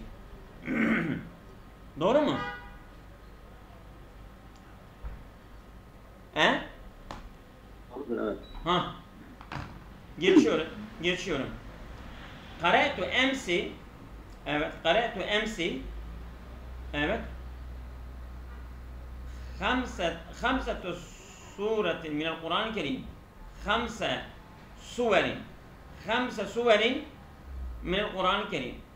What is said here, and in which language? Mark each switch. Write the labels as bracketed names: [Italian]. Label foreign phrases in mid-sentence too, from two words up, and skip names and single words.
[Turkish] Doğru mu? Evet. Ha. Geçiyorum. [Arabic] قرأت أمس. Evet, قرأت أمس. [Turkish] Evet. [Arabic] خمسة سورة من القرآن الكريم. 5 سور من القرآن الكريم.